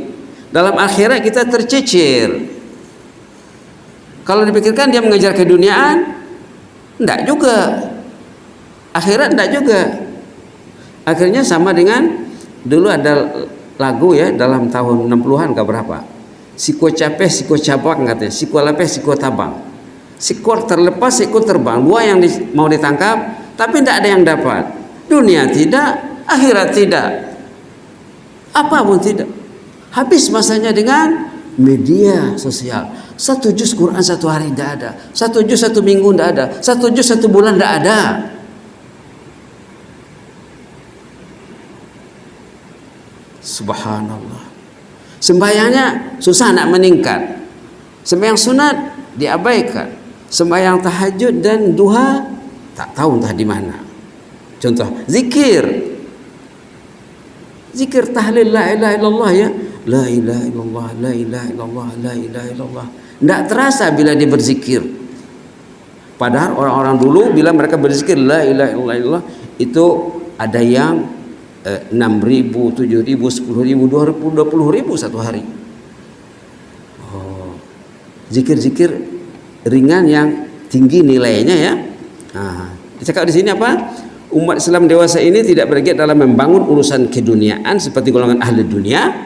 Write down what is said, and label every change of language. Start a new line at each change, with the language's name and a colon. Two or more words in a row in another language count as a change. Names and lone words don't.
Malay: Dalam akhirat kita tercicir. Kalau dipikirkan dia mengejar keduniaan, enggak juga. Akhirat enggak juga. Akhirnya sama dengan dulu ada lagu ya dalam tahun 60-an ke berapa?
Minangkabau: Siko capek, siko cabang katanya, siko lepeh, siko tabang. Siko terlepas, siko terbang.
Malay: 2 yang mau ditangkap, tapi tidak ada yang dapat. Dunia tidak, akhirat tidak. Apa pun tidak. Habis masanya dengan media sosial. 1 juz Quran 1 hari tidak ada. 1 juz 1 minggu tidak ada. 1 juz 1 bulan tidak ada. Subhanallah. Sembahyangnya susah nak meningkat. Sembahyang sunat diabaikan. Sembahyang tahajud dan duha tak tahu entah di mana. Contoh zikir tahlil
Arabic: لا إله إلا الله
Malay: ya,
Arabic: لا إله إلا الله, لا إله إلا الله, لا إله إلا الله.
Malay: Tidak terasa bila dia berzikir. Padahal orang-orang dulu bila mereka berzikir
Arabic: لا إله إلا الله
Malay: itu ada yang 6.000, 7.000, 10.000, 20.000 satu hari. Zikir-zikir ringan yang tinggi nilainya ya. Dicakap di sini apa? Umat Islam dewasa ini tidak bergiat dalam membangun urusan keduniaan seperti golongan ahli dunia.